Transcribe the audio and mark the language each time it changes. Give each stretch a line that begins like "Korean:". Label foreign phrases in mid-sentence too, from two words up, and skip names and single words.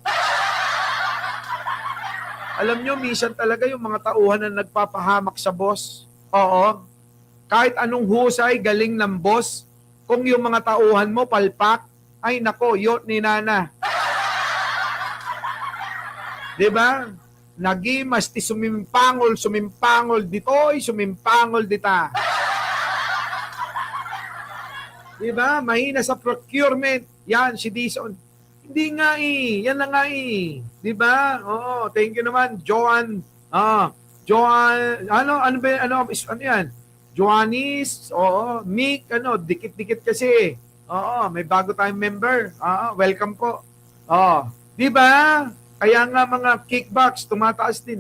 Filipino: Alam nyo, minsan talaga yung mga tauhan na nagpapahamak sa boss. Oo. Kahit anong husay, galing ng boss, kung yung mga tauhan mo, palpak, ay nako, yot ni Nana. Diba?
Iloko: Nagimas ti sumimpangol ditoy, sumimpangol dita.
Filipino: Diba? Mahina sa procurement. Yan, si Dison. Hindi nga yan na nga diba? Oo,
English: thank you
Filipino: naman, Joan. Ano yan? Joanis, Mick, dikit-dikit kasi. May bago tayong member. Welcome po. Diba? Kaya nga mga kickbacks, tumataas din.